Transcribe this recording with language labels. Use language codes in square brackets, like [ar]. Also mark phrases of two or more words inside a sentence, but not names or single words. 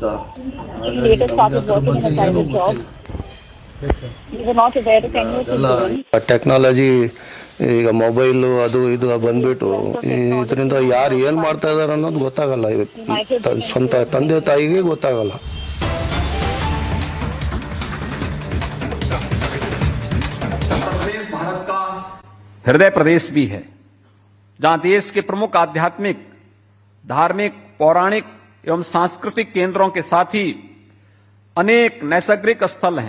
[kn] ಹಾಗಾಗಿ ನಮ್ಗೆ ಅದ್ರ ಬಗ್ಗೆ ಏನು ಗೊತ್ತಿಲ್ಲ. ಅದೆಲ್ಲ ಟೆಕ್ನಾಲಜಿ ಈಗ ಮೊಬೈಲು ಅದು ಇದು ಬಂದ್ಬಿಟ್ಟು ಇದರಿಂದ ಯಾರು ಏನು ಮಾಡ್ತಾ ಇದಾರೆ ಅನ್ನೋದು ಗೊತ್ತಾಗಲ್ಲ. ಸ್ವಂತ ತಂದೆ ತಾಯಿಗೆ ಗೊತ್ತಾಗಲ್ಲ. [hi] हृदय प्रदेश भी है, जहां देश के प्रमुख आध्यात्मिक, धार्मिक, पौराणिक एवं सांस्कृतिक केंद्रों के साथ ही अनेक नैसर्गिक स्थल हैं।